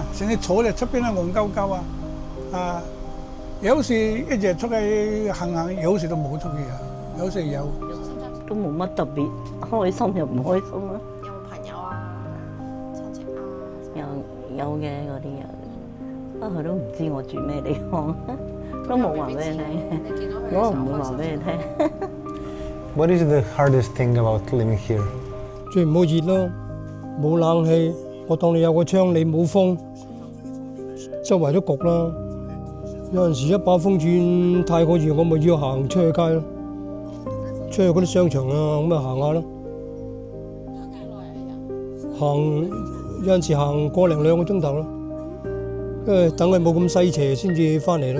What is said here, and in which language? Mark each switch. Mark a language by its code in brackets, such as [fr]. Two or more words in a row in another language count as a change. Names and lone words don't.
[yue] 成日坐喺出邊啊，戇鳩鳩啊！有時一日出去行，有時都冇出去啊，有時有。都冇乜特別，開心又唔開心啦。有冇朋友啊、親戚啊？有嘅嗰啲有，不過佢都唔知我住咩地方，都冇話俾你聽。我唔會話俾你聽。 [en] What is the hardest thing about living here? [yue] 最唔好熱咯，冇冷氣，我當你有個窗，你冇風，周圍都焗啦。有陣時一把風轉太過熱，我咪要行出去街咯，出去嗰啲商場啊，咁咪行下咯。行有陣時行個零2個鐘頭咯，因為等佢冇咁西斜先至翻嚟咯。